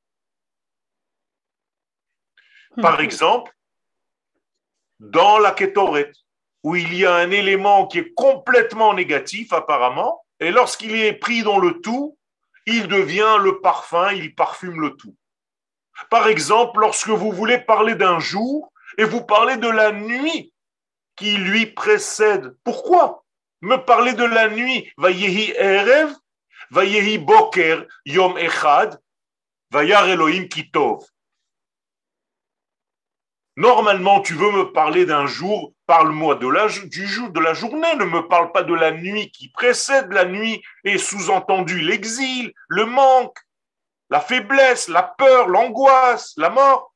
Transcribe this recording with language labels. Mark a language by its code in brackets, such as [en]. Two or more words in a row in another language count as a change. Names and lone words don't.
[fr] Par exemple, dans la Kétoret, où il y a un élément qui est complètement négatif apparemment, et lorsqu'il est pris dans le tout, il devient le parfum, il parfume le tout. Par exemple, lorsque vous voulez parler d'un jour et vous parlez de la nuit qui lui précède. Pourquoi me parler de la nuit? [he] ויהי ערב, ויהי בקר, יום אחד, וירא אלהים כי טוב. [fr] Normalement, tu veux me parler d'un jour Parle-moi de la journée, ne me parle pas de la nuit qui précède la nuit et sous-entendu l'exil, le manque, la faiblesse, la peur, l'angoisse, la mort.